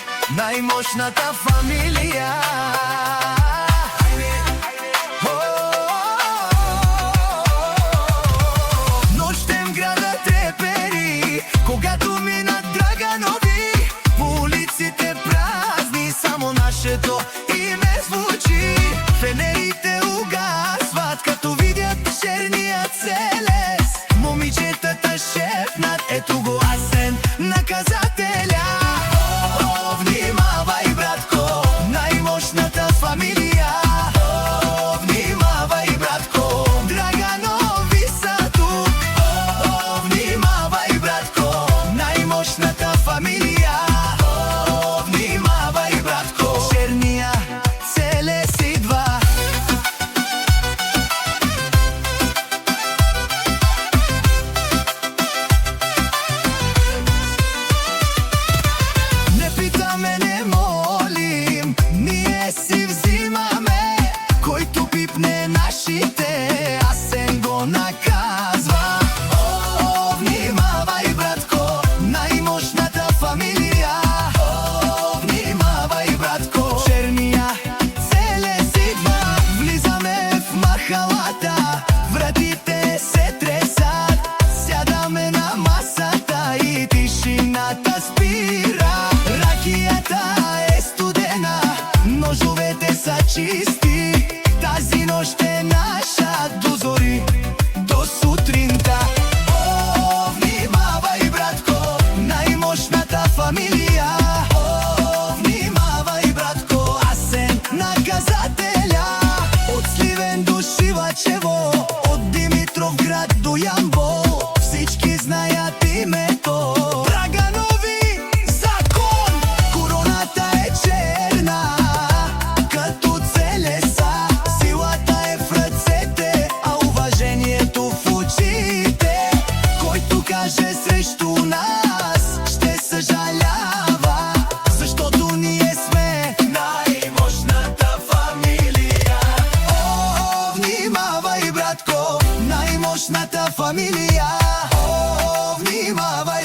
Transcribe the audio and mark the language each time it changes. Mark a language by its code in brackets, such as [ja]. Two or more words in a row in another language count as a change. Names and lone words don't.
[mk] најмошната фамилија. [bg] Ноќем градот трепери, когато минат Драганови, по улиците празни, само нашето име звучи. Фенерите угасват, като видят черния целес. Момичетата шепнат, ето го Асен, наказателя. [mk] О, внимавај, братко, најмошната фамилија. [bg] О, внимавај, братко, Драганови са тук. [mk] О, внимавај, братко, најмошната фамилија. О, внимавај, [bg] братко, черния целес идва. Не питаме, не молим, ние си взимаме. Който пипне нашите, Асен го наказва. [mk] О, внимавај, братко, најмошната фамилија. О, внимавај, [bg] братко, черния целес идва. Влизаме в махалата, вратите се тресат. Сядаме на масата и тишината спира. Ракията е студена, ножовете са чисти. Тази нощ е наша до зори, до сутринта. [mk] О, внимавај, братко, најмошната фамилија. О, внимавај, [bg] братко, Асен, наказателя. От Сливен до Шивачево, от Димитровград до Ямбол, всички знаят името Драганови закон. Короната е черна, като целеса. Силата е в ръцете, а уважението в очите. Който каже срещу нас, ще съжалява, защото ние сме [mk] најмошната фамилија. О, внимавај, братко, најмошната фамилија. О, внимавај.